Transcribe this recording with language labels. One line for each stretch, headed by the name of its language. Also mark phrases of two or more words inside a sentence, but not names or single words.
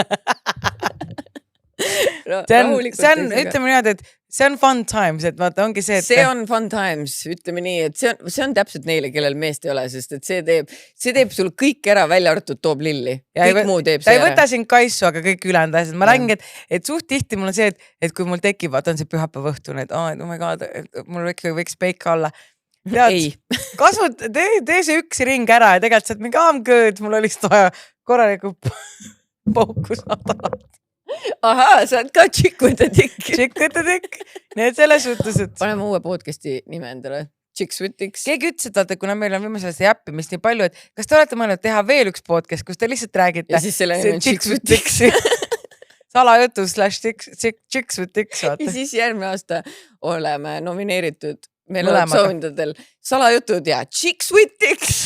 Estonian: See on, ütleme niimoodi, et see on
English: fun times,
Estonian: et vaata ongi see, et... See on
English: fun times,
Estonian: ütleme nii, et see on täpselt neile, kellel meest ei ole, sest et see teeb sul kõik ära, välja arvatud toob lilli. Kõik muu teeb see ära. Ta ei võta sind kaisu, aga kõik ülejäänud asjad. Ma räägin, et suht tihti mul on see, et kui mul tekib, vaata on see pühapäeva õhtune, et
English: oh my god,
Estonian: mul võiks peika olla. Tead, tee see üks ring ära ja tegelikult saad mingi
English: I'm good,
Estonian: mul oli vaja korraliku pauku saada. Ahaa, sa oled ka
English: Chick with the Dick. Chick with the Dick.
Estonian: Nii et selles suhtes, et... Paneme uue podcasti nime endale. Chicks with Dicks. Keegi ütles, et kuna meil on viimasel see jäppimist nii palju, et kas te olete mõelnud teha veel üks podcast, kus te lihtsalt räägite... Ja siis selle nime on Chicks with Dicks. Salajutu /Chicks with Dicks, vaata. Ja siis järgmine aasta oleme nomineeritud meil oleks auhindadel salajutud ja Chicks with Dicks.